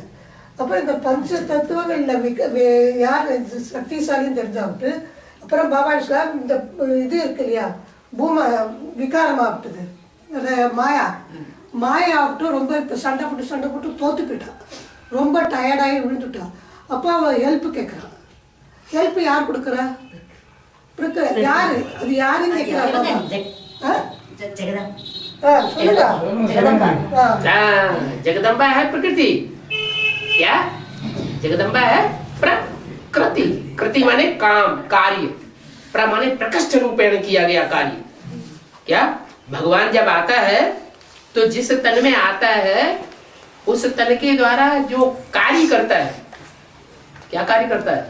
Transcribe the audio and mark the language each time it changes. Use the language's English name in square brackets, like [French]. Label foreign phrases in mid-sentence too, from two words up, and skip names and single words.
[Tamil] அப்புறம் இந்த 5 தத்துவங்கள்ல யார் சக்திசாலின்னு தெரிஞ்சாவிட்டு அப்புறம் பாபா இந்த இது இருக்கு இல்லையா, விகாரமாகட்டுது மாயா ஆகட்டும், ரொம்ப இப்போ சண்டை போட்டு தோத்து போயிட்டான், ரொம்ப டயர்டாகி விழுந்துட்டான். அப்போ அவன் ஹெல்ப் கேட்குறான். ஹெல்ப் யார் கொடுக்குறா? யாரு அது யாருன்னு கேட்குறா? [Hindi] जगदम्बा है प्रकृति। क्या जगदम्बा है प्रकृति। कृति माने काम, कार्य, प्र माने प्रकृष्ट रूपेण किया गया कार्य। क्या भगवान जब आता है तो जिस तन में आता है उस तन के द्वारा जो कार्य करता है, क्या कार्य करता है?